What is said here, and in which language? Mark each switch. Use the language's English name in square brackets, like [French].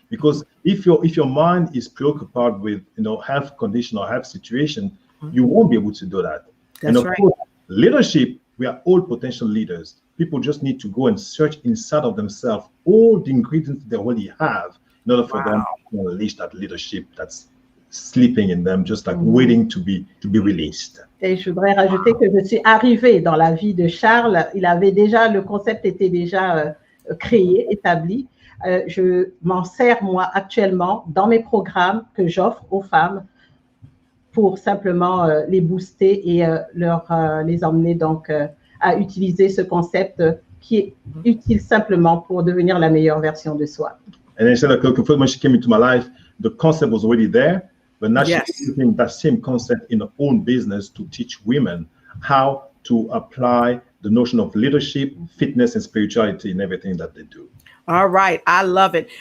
[English] Because if your mind is preoccupied with health condition or health situation, you won't be able to do that. And of course, leadership, we are all potential leaders. People just need to go and search inside of themselves all the ingredients they already have in order for them to unleash that leadership that's sleeping in them, just like waiting to be released. [French] Et je voudrais rajouter que je suis arrivée dans la vie de Charles. Le concept était déjà créé, établi. Je m'en sers moi actuellement dans mes programmes que j'offre aux femmes pour simplement les booster et les emmener donc à utiliser ce concept qui est utile simplement pour devenir la meilleure version de soi. [English] And I said that when she came into my life, the concept was already there, but now she's using that same concept in her own business to teach women how to apply the notion of leadership, fitness, and spirituality in everything that they do. All right. I love it.